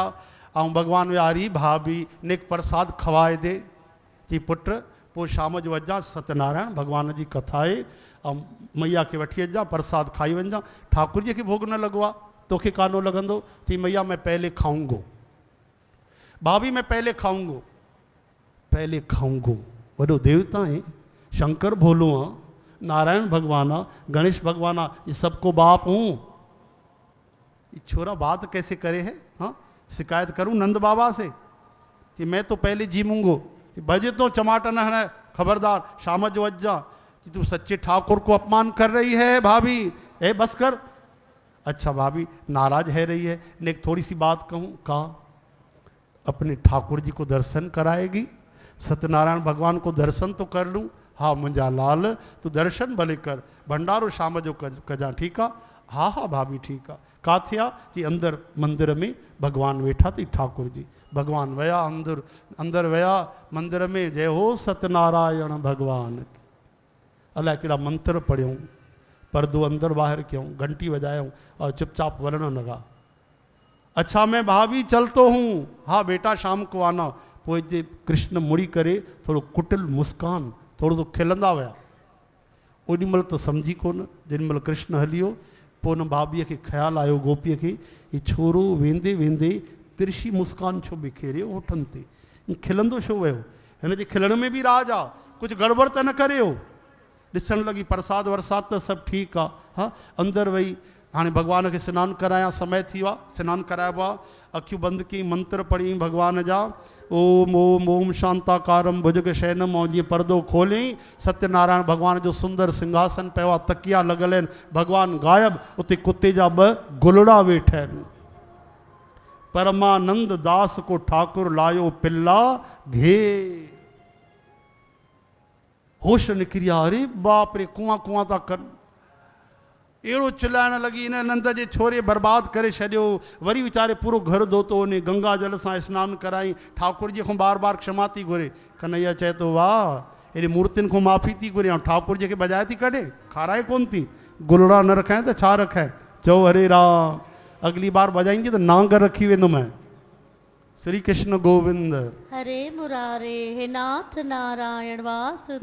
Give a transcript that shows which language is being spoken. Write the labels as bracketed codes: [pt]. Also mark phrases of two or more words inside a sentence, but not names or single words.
[sd] ऐं भॻवानु विया, [bra] हरी भाभी नेक प्रसाद खवाए दे। [sd] चई पुट पोइ शाम जो अचां, सत्यनारायण भॻवान जी कथा आहे, ऐं मैया खे वठी अचां, प्रसाद खाई वञा। ठाकुर जी खे भोग न लॻो आहे, तोखे कानो लॻंदो? [bra] चई मैया मैं पहले खाऊंगो, भाभी मैं पहले खाऊंगो, पहले खाऊंगो। वॾो देवता है, शंकर भोलो हाँ, नारायण भगवान आ, गणेश भगवान आ, ये सबको बाप हूँ। ये छोरा बात कैसे करे है? हाँ, शिकायत करूँ नंद बाबा से कि मैं तो पहले जीमूंगो, भजे तो चमाटा न है, खबरदार [sd] शाम जो अज्जा [bra] कि तू सच्चे ठाकुर को अपमान कर रही है भाभी। ए बस कर। अच्छा भाभी नाराज है रही है, नेक थोड़ी सी बात कहूँ। कहा अपने ठाकुर जी को दर्शन कराएगी? सत्यनारायण भगवान को दर्शन तो कर लूँ। [sd] हाँ मुंहिंजा लाल तू दर्शन भले कर, भंडारो शाम जो कजां, ठीकु आहे? हा हा भाभी ठीकु आहे। किथे आहे? कि अंदर मंदिर में भगवान वेठा अथई ठाकुर जी। भगवान विया अंदर विया मंदिर में, जय हो सत्यनारायण भगवान। अलाए कहिड़ा मंत्र पढ़ियऊं, पर्दो अंदर ॿाहिरि कयूं, घंटी वॼायूं और चुपचाप वञण लॻा। [bra] अच्छा मैं भाभी चलतो हूँ। हाँ बेटा शाम को आना। [sd] पोइ जे कृष्ण मुड़ी करे थोरो कुटिल मुस्कान, थोरो सो खिलंदा विया। ओॾी महिल त सम्झी कोन, जेॾी महिल कृष्ण हलियो पोइ हुन भाभीअ खे ख़्यालु आयो, गोपीअ खे, हीउ छोरो वेंदे वेंदे तिरछी मुस्कान छो बिखेरियो होठनि ते, हीअं खिलंदो छो वियो? हिन जे खिलण में बि राज आहे, कुझु गड़बड़ त न करे हो। ॾिसण लॻी प्रसाद वरसाद त सभु ठीकु आहे। हा अंदरि वई, हाणे भॻवान खे सनानु करायां, समय थी वियो आहे, सनानु कराइबो आहे। अखियूं बंदि कई, मंत्र पढ़ी भॻवान जा, [sa] ओम ओम ओम शांताकारम भुजग शयनम। [sd] ऐं जीअं परदो खोलियईं, सत्यनारायण भॻवान जो सुंदर सिंघासन पियो आहे, तकिया लॻल आहिनि, भॻवानु गायब, उते कुते जा ॿ गुलड़ा वेठा आहिनि। [bra] परमानंद दास को ठाकुर लायो पिल्ला घे। [sd] होश निकिरी विया, [hi] अरे बाप रे, [sd] कुआं कुआं था कनि। अहिड़ो चिल्लाइण लॻी, इन नंद जे छोरे बर्बादु करे छॾियो। वरी वीचारे पूरो घर धोतो, उन गंगा जल सां सनानु कराई, ठाकुर जी खां बार बार क्षमा थी घुरे। कन्हैया चए थो वाह, एॾी मूर्तियुनि खां माफ़ी थी घुरे, ऐं ठाकुर जी खे बजाए थी कढे, खाराए कोन थी। गुलड़ा न रखाए त छा रखाए? चओ हरे राम, अगली बार बजाईंदी त नांग रखी वेंदुमि। [sa] श्री कृष्ण गोविंद, हरे मुरारे हे नाथ नारायण वासुदेव,